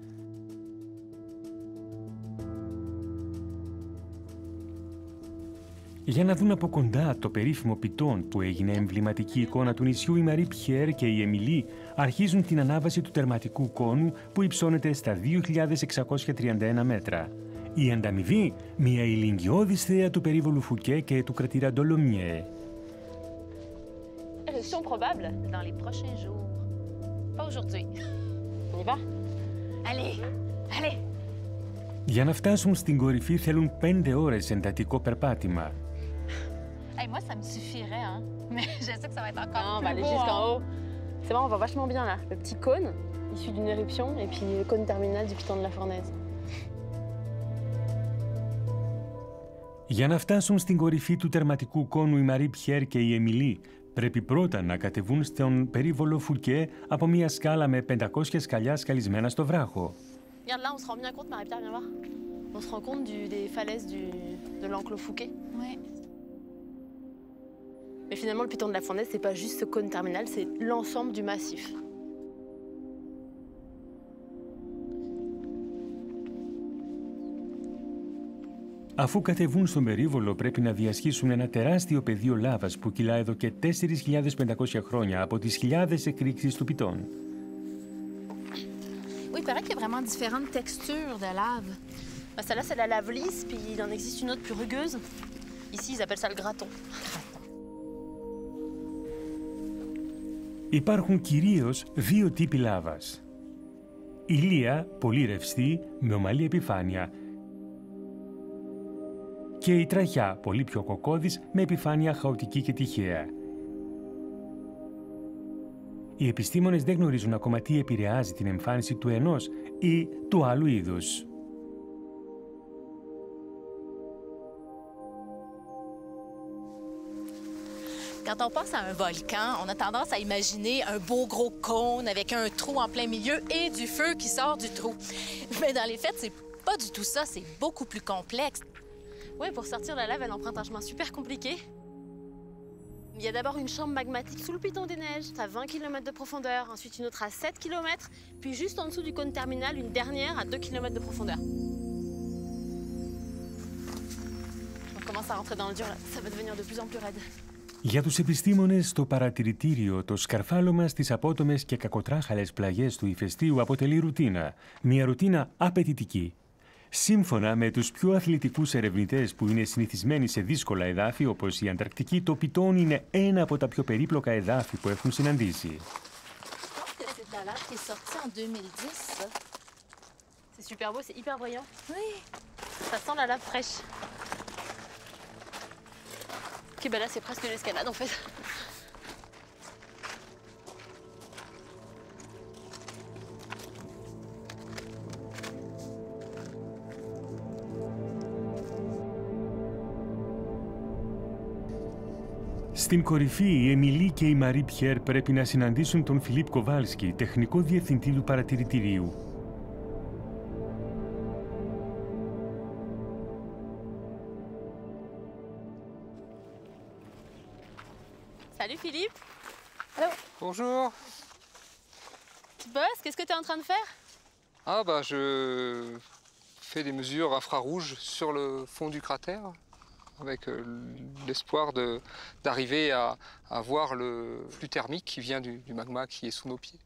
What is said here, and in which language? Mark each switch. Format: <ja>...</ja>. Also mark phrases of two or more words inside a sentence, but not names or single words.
<el>Για να δουν από κοντά το περίφημο πιτόν που έγινε εμβληματική εικόνα του νησιού, η Μαρί Πιέρ και η Εμιλή αρχίζουν την ανάβαση του τερματικού κόνου που υψώνεται στα 2.631 μέτρα. Η ανταμοιβή, μια ηλικιώδης θέα του περίβολου Φουκέ και του κρατήρα Ντολομιέ.</el> <fr>Éruption probable Dans les prochains jours. Pas aujourd'hui. On y va? Allez, allez!</fr> <el>Για να φτάσουν στην κορυφή θέλουν 5 ώρες εντατικό περπάτημα.</el> <fr>Hey, moi, ça me suffirait, hein? Mais je sais que ça va être encore Non, on plus va aller beau, jusqu'en hein? haut. C'est bon, on va vachement bien là. Le petit cône issu d'une éruption et puis le cône terminal du piton de la Fournaise.</fr> <el>Για να φτάσουν στην κορυφή του τερματικού κόνου η Μαρί Πιέρ και η Εμιλή, πρέπει πρώτα να κατεβούν στον περίβολο Φουκέ από μια σκάλα με 500 σκαλιά σκαλισμένα στο βράχο.</el> <fr>Regarde là, on se rend bien compte, Marie-Pierre, viens voir. On se rend compte des falaises de l'enclos Fouquet. Ouais. Mais finalement, le piton de la Fournaise, c'est pas juste ce cône terminal, c'est l'ensemble du massif.</fr> <el>Αφού κατεβούν στον περίβολο, πρέπει να διασχίσουν ένα τεράστιο πεδίο λάβας που κυλά εδώ και 4.500 χρόνια από τις χιλιάδες εκρήξεις του πιτών.</el> <fr>Oui, il paraît qu'il y a vraiment différentes textures de lave. Bah, celle-là, c'est la lave lisse, puis il en existe une autre plus rugueuse. Ici, ils appellent ça le graton.</fr> <el>Υπάρχουν κυρίως 2 τύποι λάβας. Ηλία, πολύ ρευστή, με ομαλή επιφάνεια, και η τραχιά, πολύ πιο κοκκώδης, με επιφάνεια χαοτική και τυχαία. Οι επιστήμονες δεν γνωρίζουν ακόμα τι επηρεάζει την εμφάνιση του ενός ή του άλλου είδους.</el> <fr>Quand on pense à un volcan, on a tendance à imaginer un beau gros cône avec un trou en plein milieu et du feu qui sort du trou. Mais dans les faits, c'est pas du tout ça, c'est beaucoup plus complexe. Ouais, pour sortir la lave, elle emprunte un chemin super compliqué. Il y a d'abord une chambre magmatique sous le piton des neiges, à 20 km de profondeur, ensuite une autre à 7 km, puis juste en dessous du cône terminal, une dernière à 2 km de profondeur. On commence à rentrer dans le dur là, ça va devenir de plus en plus raide.</fr> <el>Για τους επιστήμονες, το παρατηρητήριο, το σκαρφάλωμα στις απότομες και κακοτράχαλες πλαγιές του ηφαιστείου αποτελεί ρουτίνα. Μια ρουτίνα απαιτητική. Σύμφωνα με τους πιο αθλητικούς ερευνητές που είναι συνηθισμένοι σε δύσκολα εδάφη, όπως η Ανταρκτική, το πιτόν είναι ένα από τα πιο περίπλοκα εδάφη που έχουν συναντήσει.</el> <fr>C'est super beau, c'est hyper brillant. Oui. Ça sent la lave fraîche. Ok, bah là c'est presque l'escalade en fait.</fr> <el>Στην κορυφή, η Εμιλή και η Μαρί Πιέρ πρέπει να συναντήσουν τον Φιλίπ Κοβάλσκι, τεχνικό διευθυντή του παρατηρητηρίου.</el> <fr>Salut Philippe. Allô. Bonjour. Tu bosses? Qu'est-ce que tu es en train de faire? Ah bah je fais des mesures infrarouges sur le fond du cratère avec l'espoir d'arriver à voir le flux thermique qui vient du magma qui est sous nos pieds.</fr>